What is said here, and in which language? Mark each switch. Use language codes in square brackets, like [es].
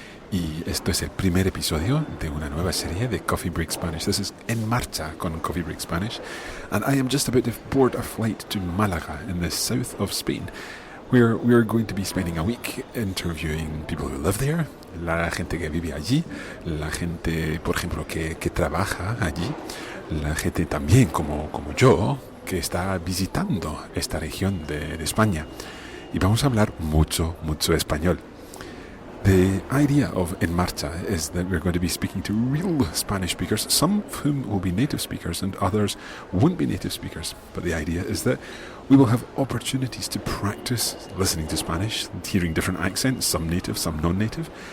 [es] Y esto es el primer episodio de una nueva serie de Coffee Break Spanish. [en] This is En Marcha con Coffee Break Spanish. And I am just about to board a flight to Malaga in the south of Spain. We're going to be spending a week interviewing people who live there, [es] la gente que vive allí, la gente, por ejemplo, que trabaja allí, la gente también como yo, que está visitando esta región de España. Y vamos a hablar mucho español. [en] The idea of En Marcha is that we're going to be speaking to real Spanish speakers, some of whom will be native speakers and others won't be native speakers. But the idea is that we will have opportunities to practice listening to Spanish, hearing different accents, some native, some non-native.